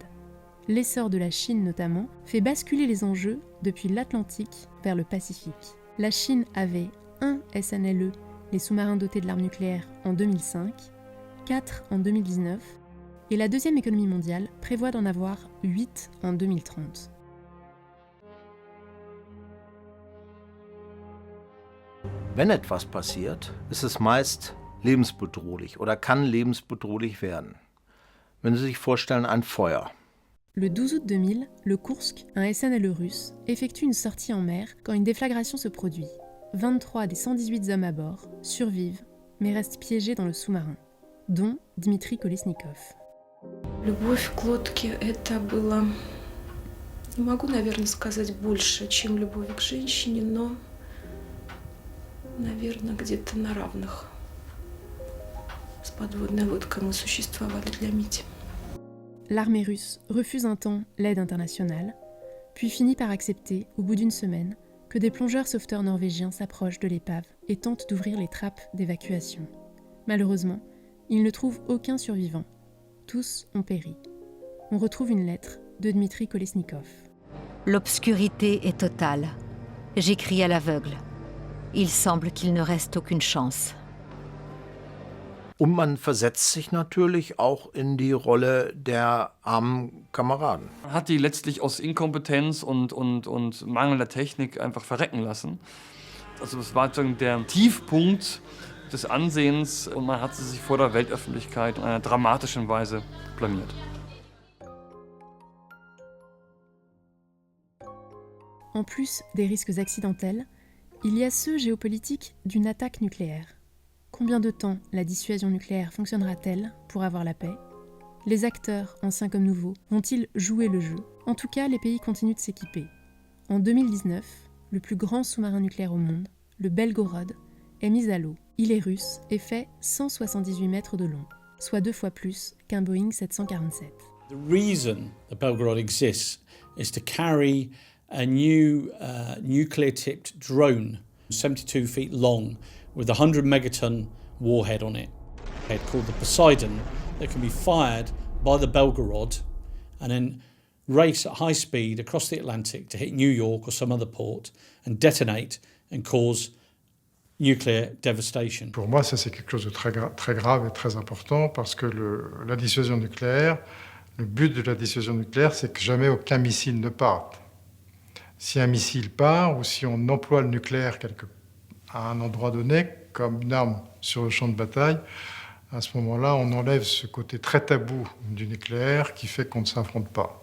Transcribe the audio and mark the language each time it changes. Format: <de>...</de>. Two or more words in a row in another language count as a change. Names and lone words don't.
<fr>L'essor de la Chine notamment fait basculer les enjeux depuis l'Atlantique vers le Pacifique. La Chine avait 1 SNLE, les sous-marins dotés de l'arme nucléaire, en 2005, 4 en 2019, et la deuxième économie mondiale prévoit d'en avoir 8 en 2030.</fr> <de>Wenn etwas passiert, ist es meist lebensbedrohlich oder kann lebensbedrohlich werden. Wenn Sie sich vorstellen, ein Feuer.</de> <fr>Le 12 août 2000, le Kursk, un SNLE russe, effectue une sortie en mer quand une déflagration se produit. 23 des 118 hommes à bord survivent, mais restent piégés dans le sous-marin, dont Dmitri Kolesnikov.</fr> <ru>Любовь к лодке – это было, не могу, наверное, сказать больше, чем любовь к женщине, но, наверное, где-то на равных. С подводной лодкой мы существовали для Мити.</ru> <fr>L'armée russe refuse un temps l'aide internationale, puis finit par accepter, au bout d'une semaine, que des plongeurs sauveteurs norvégiens s'approchent de l'épave et tentent d'ouvrir les trappes d'évacuation. Malheureusement, ils ne trouvent aucun survivant. Tous ont péri. On retrouve une lettre de Dmitri Kolesnikov. L'obscurité est totale. J'écris à l'aveugle. Il semble qu'il ne reste aucune chance.</fr> <de>Und man versetzt sich natürlich auch in die Rolle der armen Kameraden. Man hat die letztlich aus Inkompetenz und mangelnder Technik einfach verrecken lassen. Also es war sozusagen der Tiefpunkt des Ansehens und man hat sie sich vor der Weltöffentlichkeit in einer dramatischen Weise blamiert.</de> <fr>En plus des risques accidentels, il y a ceux géopolitiques d'une attaque nucléaire. Combien de temps la dissuasion nucléaire fonctionnera-t-elle pour avoir la paix? Les acteurs, anciens comme nouveaux, vont-ils jouer le jeu? En tout cas, les pays continuent de s'équiper. En 2019, le plus grand sous-marin nucléaire au monde, le Belgorod, est mis à l'eau. Il est russe et fait 178 mètres de long, soit 2 fois plus qu'un Boeing 747.</fr> <en>The reason the Belgorod exists is to carry a new nuclear-tipped drone, 72 feet long, with a 100 megaton warhead on it, called the Poseidon, that can be fired by the Belgorod and then race at high speed across the Atlantic to hit New York or some other port and detonate and cause nuclear devastation.</en> <fr>Pour moi, ça c'est quelque chose de très grave et très important parce que la dissuasion nucléaire, le but de la dissuasion nucléaire, c'est que jamais aucun missile ne parte. Si un missile part ou si on emploie le nucléaire à un endroit donné comme une arme sur le champ de bataille, à ce moment-là, on enlève ce côté très tabou du nucléaire qui fait qu'on ne s'affronte pas.</fr>